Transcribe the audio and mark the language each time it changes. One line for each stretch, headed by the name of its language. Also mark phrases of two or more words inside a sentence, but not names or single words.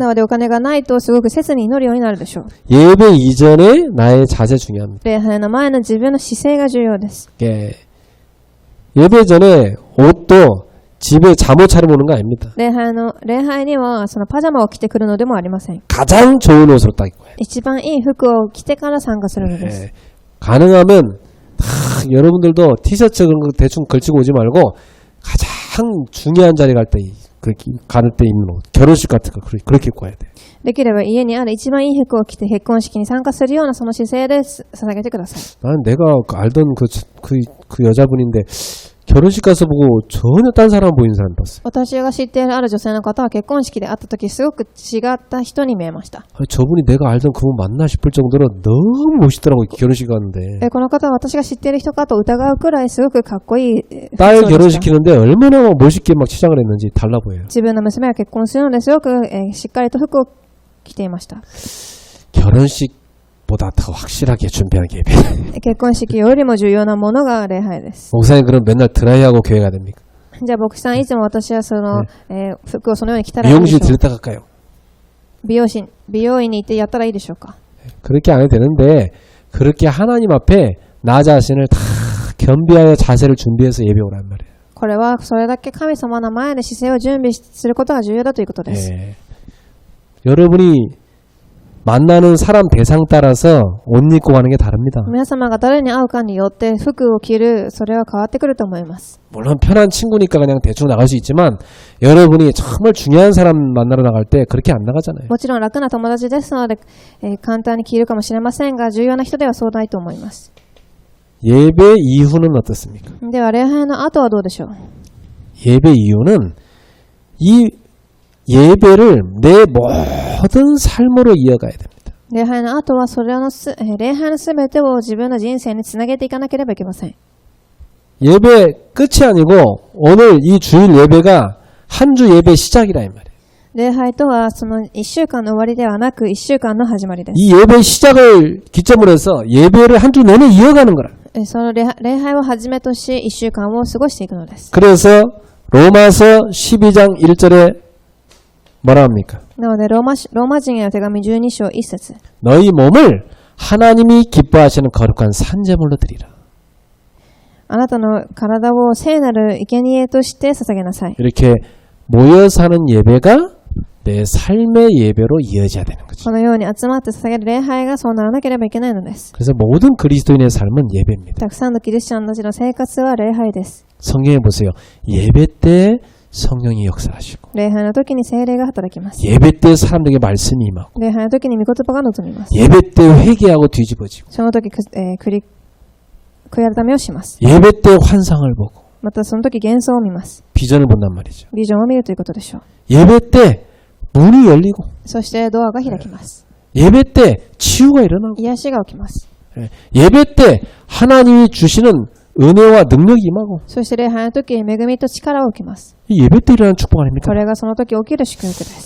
Japanese: なのでお金がないとすごく切に祈るようになるでしょう。
Korean: 예배 이전에 나의 자세 중요합니다.
Japanese: 礼拝の前の自分の姿勢が重要です。
Korean: 예. 예배 전에 옷도 집에 잠옷 차려 보는 거 아닙니다.
Japanese: 礼拝にはそのパジャマを着てくるのでもありません。
Korean: 가장 좋은 옷으로 딱 입고 해요.
Japanese: 一番いい服を着てから参加するのです。
Korean: 예. 가능하면 여러분들도 티셔츠 그런 거 대충 걸치고 오지 말고 가장 중요한 자리 갈 때 입는 옷, 결혼식 같은 거 그렇게 입고 와야 돼요.
Japanese: できれば家にある一番いい服を着て結婚式に参加するようなその姿勢で捧げてください。
Korean: 나는 내가 알던 그 여자분인데 결혼식 가서 보고 전혀 딴 사람 보이는 사람 봤어요.
Japanese: 私が知っているある女性の方は結婚式で会った時すごく違った人に見えました。
Korean: 저분이 내가 알던 그분 맞나 싶을 정도로 너무 멋있더라고 결혼식 가는데.
Japanese: この方は私が知っている人かと疑うくらいすごくかっこいい服装
Korean: 딸
Japanese: でした。
Korean: 결혼시키는데 얼마나 막 멋있게 막 치장을 했는지 달라 보여요.
Japanese: 自分の娘が結婚するのですごくしっかりと服を着ていました。
Korean: 결혼식보다 더 확실하게 준비하는 게 예배.
Japanese: 結婚式よりも重要なものが礼拝です。
Korean: 목사님 그럼 맨날 드라이하고 교회 가야 됩니까?
Japanese: じゃあ牧師さんいつも私はその、服をそのように着たらいいでし
Korean: 미용실
Japanese: ょう。
Korean: 들렸다 갈까요?
Japanese: 美容院に行ってやったらいいでしょうか。
Korean: 그렇게 안 해도 되는데 그렇게 하나님 앞에 나 자신을 다 겸비하여 자세를 준비해서 예배 오란 말이에요.
Japanese: これはそれだけ神様の前で姿勢を準備することが重要だということです。
Korean: 예. 여러분이 만나는 사람 대상 따라서 옷 입고 가는 게 다릅니다.
Japanese: 皆様が誰に会うかによって服を着る、それは変わってくると思います。
Korean: 물론 편한 친구니까 그냥 대충 나갈 수 있지만 여러분이 정말 중요한 사람 만나러 나갈 때 그렇게 안 나가잖아요.
Japanese: もちろん楽な友達ですので、簡単に着るかもしれませんが、重要な人ではそうないと思います。
Korean: 예배 이후는 어떻습니까?
Japanese: では礼拝の後はどうでしょう。
Korean: 예배 이후는 이 예배를 내 모든 삶으로 이어가야 됩니다.
Japanese: 礼拝の後はそれの礼拝のすべてを自分の人生につなげていかなければいけません。
Korean: 예배 끝이 아니고 오늘 이 주일 예배가 한 주 예배 시작이라 이 말이에요.
Japanese: 礼拝とはその1週間の終わりではなく1週間の始まりです。
Korean: 이 예배 시작을 기점으로 해서 예배를 한 주 내내 이어가는 거라.
Japanese: その礼拝をはじめとし1週間を過ごしていくのです。
Korean: 그래서 로마서 12장 1절에 뭐라 합니까?
Japanese: なのでローマ人への手紙12章1節
Korean: 너희 몸을 하나님이 기뻐하시는 거룩한 산제물로 드리라.
Japanese: あなたの体を聖なる生贄として捧げなさい。
Korean: 이렇게 모여 사는 예배가 내 삶의 예배로 이어져야 되는 거죠.
Japanese: このように集まって捧げる礼拝がそうならなければいけないのです。
Korean: 그래서 모든 그리스도인의 삶은 예배입니다.
Japanese: たくさんのキリスチャンたちの生活は礼拝です。
Korean: 성경에 보세요. 예배 때 성령이 역사하시고
Japanese: 礼拝の時に聖霊が働きます。
Korean: 예배 때 사람들에게 말씀이 임하고
Japanese: 礼拝の時に御言葉が望みます。
Korean: 예배 때 회개하고 뒤집어지고
Japanese: その時、悔い改めをします。
Korean: 예배 때 환상을 보고
Japanese: またその時幻想を見ます。
Korean: 비전을 본단 말이죠.
Japanese: ビジョンを見るということでしょう。
Korean: 예배 때 문이 열리고
Japanese: そしてドアが開きます。
Korean: 예배 때 치유가 일어나고
Japanese: 癒しが起きます。
Korean: 예배 때 하나님이 주시는 은혜와 능력이 임하고
Japanese: そして礼拝の時、恵みと力を受けます。
Korean: 이 예배 때 일어나는 축복 아닙니까?
Japanese: これがその時起きる祝福です。